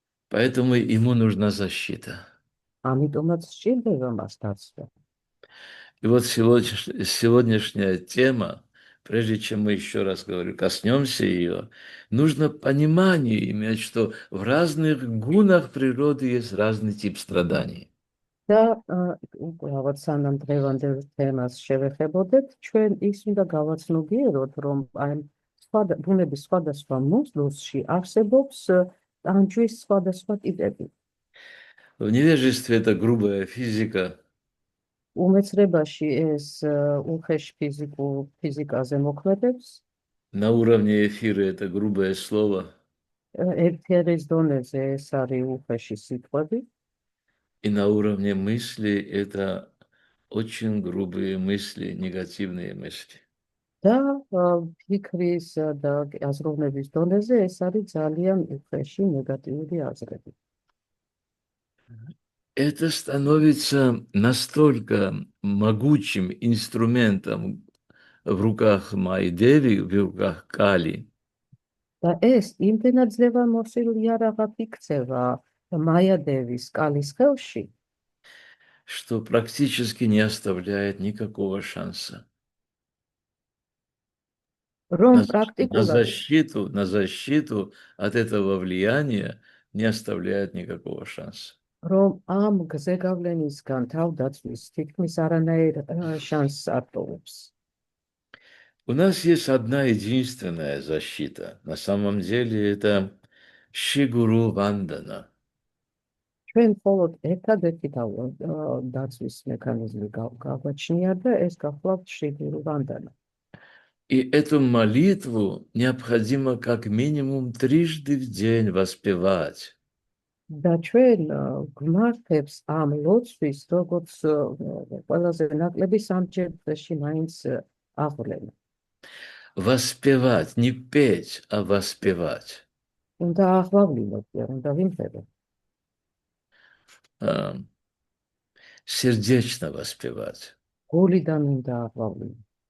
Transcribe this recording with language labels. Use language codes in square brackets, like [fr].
[ru] Поэтому ему нужна защита. [ka] ამიტომაც სჭირდება მას დაცვა. [ru] И вот сегодняшняя тема, прежде чем мы еще раз говорю, коснемся ее, нужно понимание иметь, что в разных гунах природы есть разный тип страданий. [ka] და უბრალოდ სანამ დღევანდელ თემას შევეხებოდეთ, ჩვენ ის უნდა გავაცნობიეროთ, რომ აი ბუნების სხვადასხვა მოდულში არსებობს ტანჯვის სხვადასხვა ტიპები. [ru] В невежестве это грубая физика, [ka] უმეცრებაში ეს უხეშ ფიზიკაზე მოქმედებს, [ru] на уровне эфира это грубое слово, [ka] ერთერის დონეზე ეს არის უხეში სიტყვები, [ru] и на уровне мысли это очень грубые мысли, негативные мысли. [ka] და ფიქრის და აზროვნების დონეზე ეს არის ძალიან უხეში ნეგატიური აზრები. [ru] Это становится настолько могучим инструментом в руках Майи-Деви, в руках Кали, [ka] და ეს იმდენად ძლევამოსილი იარაღად იქცევა მაია-დევის კალის ხელში, [ru] что практически не оставляет никакого шанса. [ka] რომ [ru] На [ka] პრაქტიკულად [ru] на защиту от этого влияния не оставляет никакого шанса. [ka] რომ ამ გზეგავლენისგან თავდაცვის თითქმის არანაირ შანსს არ ტოვებს. [ru] У нас есть одна единственная защита. На самом деле это Шигуру Вандана. [ka] ჩვენ მხოლოდ ერთადერთი დაცვის მექანიზმი გავაჩნია და ეს გახლავთ შიგურუ ვანდანა. [ru] И эту молитву необходимо как минимум 3 в день воспевать. [ka] და ჩვენ გვმართებს ამ ლოცვის როგორც ყველაზე ნაკლები სამჯერ დღეში მაინც აღვლება. [ru] Воспевать, не петь, а воспевать. [ka] უნდა აღვავლინოთ, უნდა ვიმღეროთ. [ru] Сердечно воспевать. [ka] გულიდან უნდა აღვავლინოთ.